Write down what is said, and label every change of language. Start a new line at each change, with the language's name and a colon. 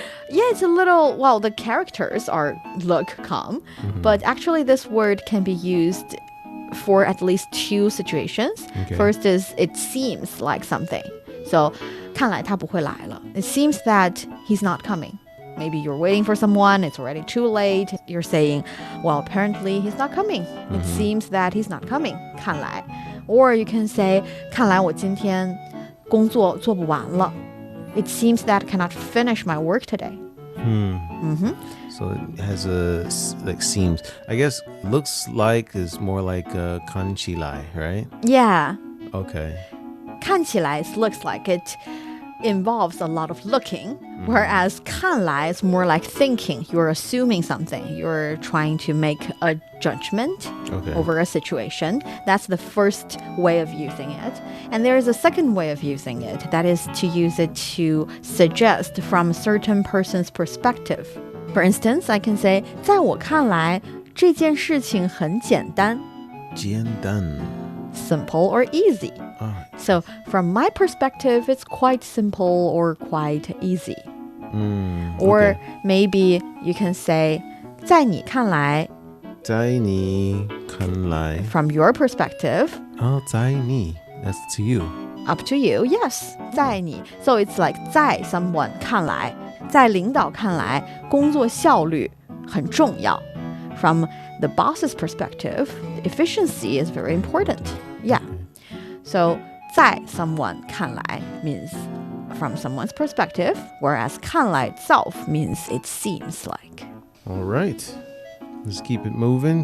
English: yeah, it's a little, well, the characters are look, come, but actually this word can be used for at least two situations. Okay. First is it seems like something.
Chinese: So, 看来他不会来了.
English: It seems that he's not coming. Maybe you're waiting for someone, it's already too late. You're saying, well, apparently he's not coming. It seems that he's not coming.
Chinese: 看来.
English: Or you can say,
Chinese: 看来我今天工作做不完了.
English: It seems that I cannot finish my work today. So it has a, like, seems. I guess looks like is more like kan chi lai, right? Yeah. Okay. 看起来 looks like it involves a lot of looking, whereas 看来 is more like thinking. You're assuming something. You're trying to make a judgment over a situation. That's the first way of using it. And there is a second way of using it. That is to use it to suggest from a certain person's perspective. For instance, I can say,
Chinese: 在我看来，这件事情很简单. 简单.
English: Simple or easy. So from my perspective, it's quite simple or quite easy. Or maybe you can say,
Chinese: 在你看来, 在你看来.
English: From your perspective. 在你.That's to you. Up to you, yes. 在你. So it's like 在 someone 看来,
Chinese: 在领导看来, 工作效率很重要.
English: From the boss's perspective, efficiency is very important. Yeah. So 在 someone 看来 means from someone's perspective, whereas 看来 itself means it seems like. All right. Let's keep it moving.